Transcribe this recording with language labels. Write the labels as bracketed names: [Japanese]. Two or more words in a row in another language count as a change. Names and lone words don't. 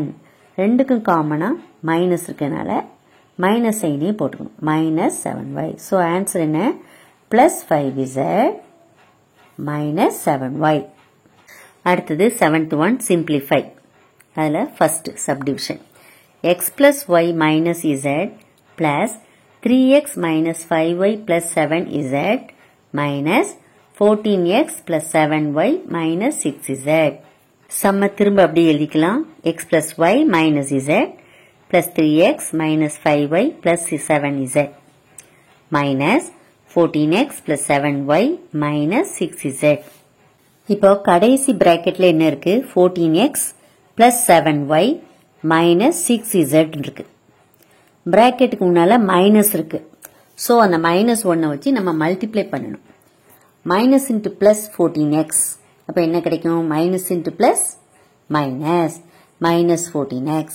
[Tamil] ரெண்டுக்கும் காமனாக மைனஸ் இருக்கனால [English] minus sign [Tamil] போட்டுக்கணும், மைனஸ் 7y. [English] so answer என்ன, plus 5z minus 7y. அடுத்தது 7th one, simplify. அதில் first subdivision. x plus y minus z plus 3x minus 5y plus 7z minus 14x plus 7y minus 6z. [Tamil] சம்ம திரும்ப அப்படி எழுதிக்கலாம். [English] x plus y minus z plus 3x minus 5y plus 7z minus 14x plus 7y minus 6z. [Tamil] இப்போ கடைசி பிராக்கெட்ல என்ன இருக்கு, [English] 14x plus 7y minus 6z [Tamil] இருக்கு. பிராக்கெட்டுக்கு முன்னால மைனஸ் இருக்கு. ஸோ அந்த மைனஸ் 1 வச்சு நம்ம மல்டிப்ளை பண்ணணும். [English] minus into plus 14x, [Tamil] அப்போ என்ன கிடைக்கும், [English] minus into plus minus minus 14x.